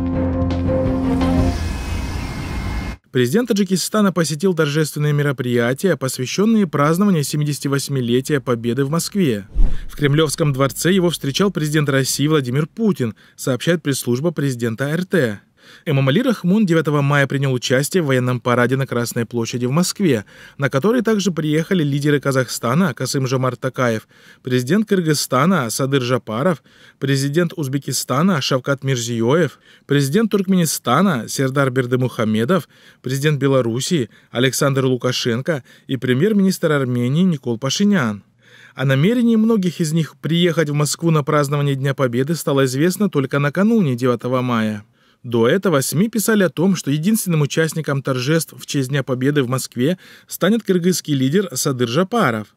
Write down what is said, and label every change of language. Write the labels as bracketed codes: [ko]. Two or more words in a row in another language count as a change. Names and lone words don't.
[ru] Президент Таджикистана посетил торжественные мероприятия, посвященные празднованию 78-летия Победы в Москве. В Кремлевском дворце его встречал президент России Владимир Путин, сообщает пресс-служба президента РТ. Эмомали Рахмон 9 мая принял участие в военном параде на Красной площади в Москве, на который также приехали лидеры Казахстана Касым-Жомарт Токаев, президент Кыргызстана Садыр Жапаров, президент Узбекистана Шавкат Мирзиёев, президент Туркменистана Сердар Бердымухамедов, президент Белоруссии Александр Лукашенко и премьер-министр Армении Никол Пашинян. О намерении многих из них приехать в Москву на празднование Дня Победы стало известно только накануне 9 мая. До этого СМИ писали о том, что единственным участником торжеств в честь Дня Победы в Москве станет кыргызский лидер Садыр Жапаров.